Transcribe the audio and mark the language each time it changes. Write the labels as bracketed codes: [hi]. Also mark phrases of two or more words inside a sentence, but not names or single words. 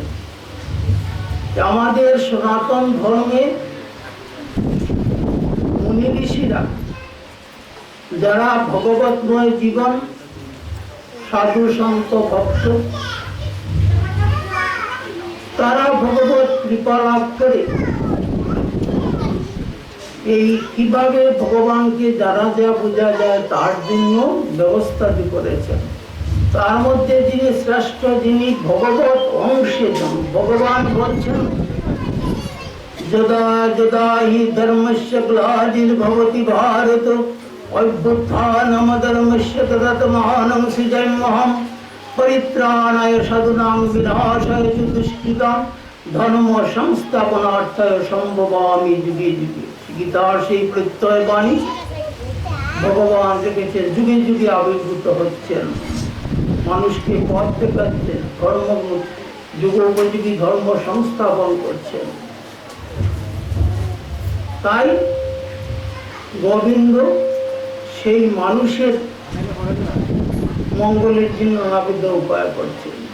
[bn] আমাদের সনাতন ধর্মে মুনি ঋষিরা যারা ভগবতময় জীবন, সাধু সন্ত ভক্ত, তারা ভগবত কৃপা লাভ করে এই কিভাবে ভগবানকে জানা যায়, বোঝা যায়, তার জন্য ব্যবস্থা করেছেন। তার মধ্যে যিনি শ্রেষ্ঠ, যিনি ভগবত অংশে, ভগবান বলছেন [sa] যদা যদা হি ধর্মস্য গ্লানির্ভবতি ভারত অভ্যুত্থানম ধর্মস্য তদাত্মানং সৃজাম্যহম পরিত্রাণায় সাধুনাং বিনাশায় চ দুষ্কৃতাম ধর্ম সংস্থাপনার্থায় সম্ভবামি যুগে যুগে। [bn] গীতার সেই প্রত্যয় বাণী ভগবান রেখেছেন, যুগে যুগে আবির্ভূত হচ্ছেন, মানুষকে পথ দেখাচ্ছেন, ধর্ম যুগোপযোগী ধর্ম সংস্থাপন করছেন। তাই গোবিন্দ সেই মানুষের মঙ্গলের জন্য নাবিধ উপায় করছেন।